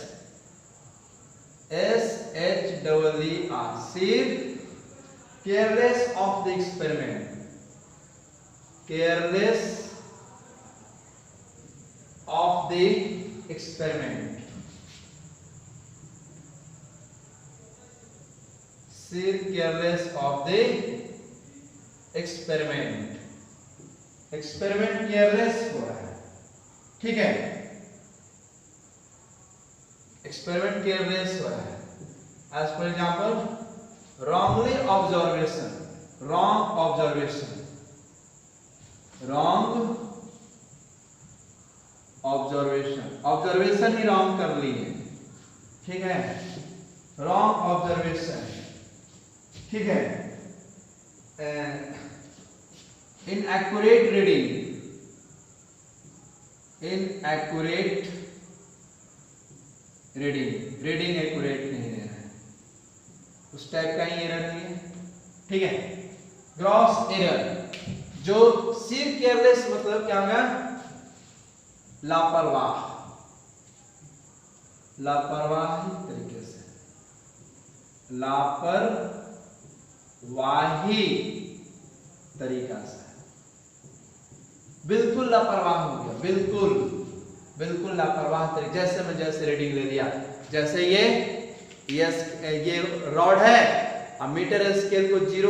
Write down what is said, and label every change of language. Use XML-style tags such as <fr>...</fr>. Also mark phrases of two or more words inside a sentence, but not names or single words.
<en>SHEER, sheer careless of the experiment, careless of the experiment, sheer careless of the experiment, experiment careless</en> <hi>हो रहा है, ठीक है,</hi> <en>experiment careless</en> <hi>हो रहा है।</hi> <en>as for example wrongly observation, wrong observation, wrong observation,</en> <hi>ऑब्जर्वेशन ही रॉन्ग कर ली है, ठीक है,</hi> <en>wrong observation,</en> <hi>ठीक है।</hi> <en>inaccurate reading, inaccurate reading, reading accurate</en> <hi>नहीं दे रहा है, उस टाइप का ही एरर नहीं है, ठीक है।</hi> <en>gross error,</en> <hi>जो</hi> <en>sheer careless</en> <hi>मतलब क्या होगा, लापरवाह, लापरवाही तरीके से, लापरवाही तरीका से, बिल्कुल लापरवाह हो गया, बिल्कुल लापरवाह तरीके, जैसे रीडिंग ले लिया, जैसे ये रॉड है, अब</hi> <en>meter scale</en> <hi>को 0</hi>